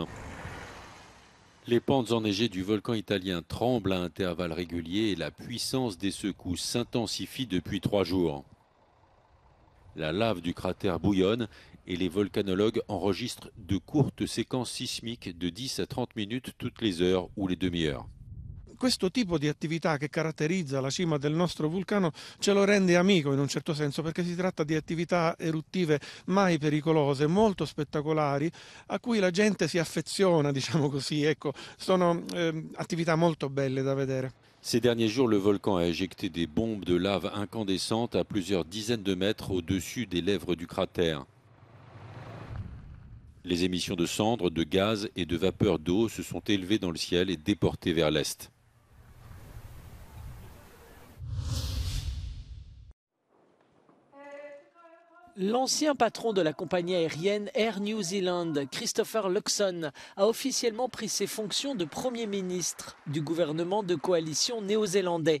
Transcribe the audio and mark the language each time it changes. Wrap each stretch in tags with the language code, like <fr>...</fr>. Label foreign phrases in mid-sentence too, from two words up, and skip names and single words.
<fr>Les pentes enneigées du volcan italien tremblent à intervalles réguliers et la puissance des secousses s'intensifie depuis 3 jours. La lave du cratère bouillonne et les volcanologues enregistrent de courtes séquences sismiques de 10 à 30 minutes toutes les heures ou les demi-heures.</fr> <it>Questo tipo di attività che caratterizza la cima del nostro vulcano ce lo rende amico in un certo senso, perché si tratta di attività eruttive mai pericolose, molto spettacolari, a cui la gente si affeziona, diciamo così. Ecco, sono attività molto belle da vedere.</it> <fr>Ces derniers jours, le volcan a éjecté des bombes de lave incandescentes à plusieurs dizaines de mètres au-dessus des lèvres du cratère. Les émissions de cendres, de gaz et de vapeur d'eau se sont élevées dans le ciel et déportées vers l'est. L'ancien patron de la compagnie aérienne Air New Zealand, Christopher Luxon, a officiellement pris ses fonctions de Premier ministre du gouvernement de coalition néo-zélandais.</fr>